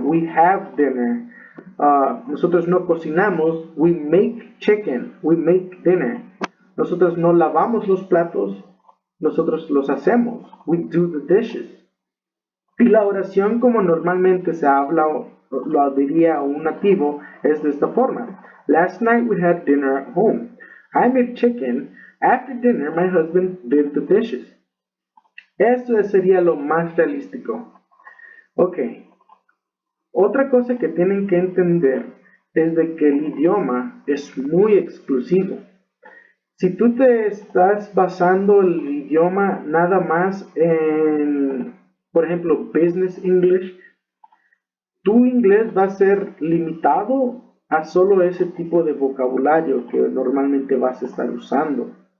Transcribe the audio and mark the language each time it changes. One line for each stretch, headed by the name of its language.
English: We have dinner.
Spanish: Nosotros no cocinamos.
English: We make chicken. We make dinner.
Spanish: Nosotros no lavamos los platos. Nosotros los hacemos.
English: We do the dishes.
Spanish: Y la oración como normalmente se habla o lo diría un nativo es de esta forma.
English: Last night we had dinner at home. I made chicken. After dinner my husband did the dishes.
Spanish: Eso sería lo más realístico. Ok. Otra cosa que tienen que entender es de que el idioma es muy exclusivo. Si tú te estás basando el idioma nada más en, por ejemplo, Business English, tu inglés va a ser limitado a solo ese tipo de vocabulario que normalmente vas a estar usando.